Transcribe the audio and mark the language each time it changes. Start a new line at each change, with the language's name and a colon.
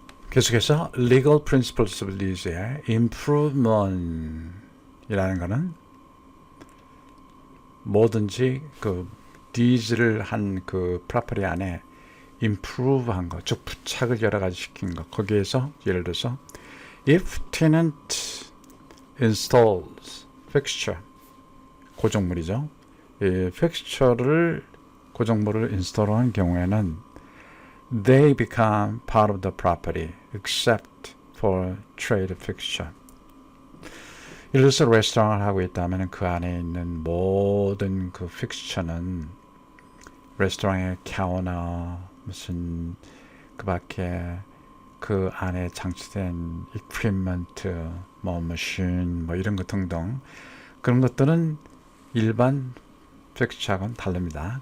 Korean: 계속해서 legal principles of lease의 improvement이라는 것은 뭐든지 그 리즈를 한 그 프로퍼티 안에 improve한 거, 즉 부착을 여러 가지 시킨 거. 거기에서 예를 들어서
English: if tenant installs fixture,
Korean: 고정물이죠. 이 fixture를 고정물을 인스톨한 경우에는
English: they become part of the property except for trade fixture.
Korean: 예를 들어서 레스토랑을 하고 있다면 그 안에 있는 모든 그 픽스처는 레스토랑의 카우너 무슨 그 밖에 그 안에 장치된 이퀴프먼트 뭐 머신 뭐 이런 것 등등 그런 것들은 일반 픽스처하고는 다릅니다.